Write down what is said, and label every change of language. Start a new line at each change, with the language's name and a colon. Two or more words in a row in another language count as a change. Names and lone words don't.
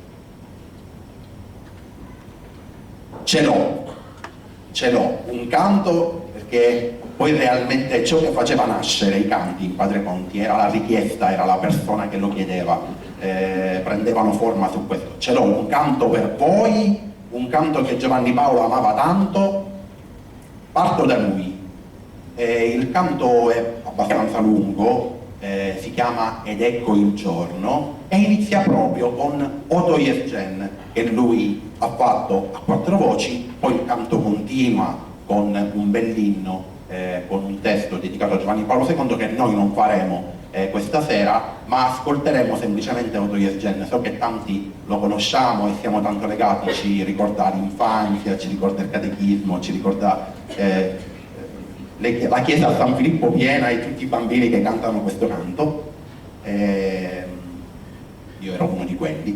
Italian: Ce l'ho, un canto, perché poi realmente ciò che faceva nascere i canti in Padre Conti era la richiesta, era la persona che lo chiedeva, prendevano forma su questo. Ce l'ho, un canto per voi, un canto che Giovanni Paolo amava tanto, parto da lui. Il canto è abbastanza lungo, si chiama Ed ecco il giorno, e inizia proprio con Oto jest dzień, che lui ha fatto a 4 voci, poi il canto continua con un bell'inno, con un testo dedicato a Giovanni Paolo II che noi non faremo questa sera, ma ascolteremo semplicemente Oto jest dzień. So che tanti lo conosciamo e siamo tanto legati, ci ricorda l'infanzia, ci ricorda il catechismo, ci ricorda la chiesa a San Filippo piena e tutti i bambini che cantano questo canto. Io ero uno di quelli.